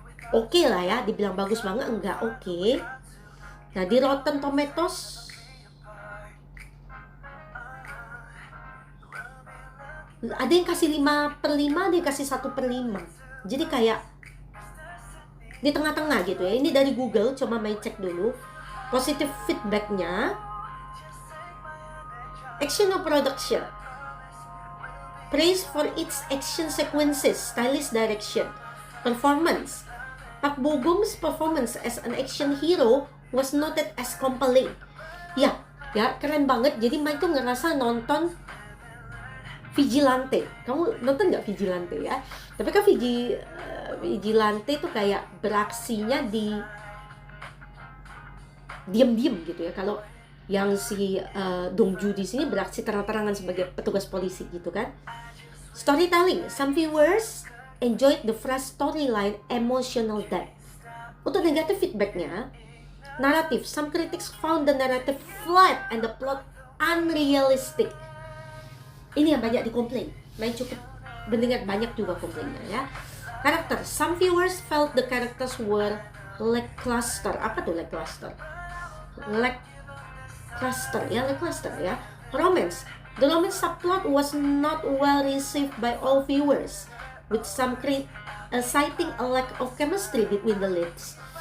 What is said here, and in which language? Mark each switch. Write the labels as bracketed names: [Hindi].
[Indonesian] Oke lah ya, dibilang bagus banget enggak oke. Nah, di Rotten Tomatoes ada yang kasih 5/5, ada yang kasih 1/5. Jadi kayak di tengah-tengah gitu ya. Ini dari Google, coba main cek dulu. [English] Positive feedbacknya, action or production, praise for its action sequences, stylish direction, performance. Park Bo Gum's performance as an action hero was noted as compelling. [Indonesian] Ya, keren banget. Jadi Mike tuh ngerasa nonton Vigilante. Kamu nonton nggak Vigilante ya? Tapi kan Vigilante itu kayak beraksinya di diam-diam gitu ya. Kalau yang si Dongju di sini beraksi terang-terangan sebagai petugas polisi gitu kan. [English] Storytelling, some viewers enjoyed the fresh storyline, emotional depth. [Indonesian] Untuk negatif feedbacknya, [English] narrative, some critics found the narrative flat and the plot unrealistic. [Indonesian] Ini yang banyak dikomplain. Main cukup mendengar banyak juga komplainnya ya. [English] Karakter, some viewers felt the characters were lackluster. [Indonesian] Apa tuh lackluster? [English] Lackluster ya. Romance, the romance subplot was not well received by all viewers. with some citing a lack of chemistry between the leads.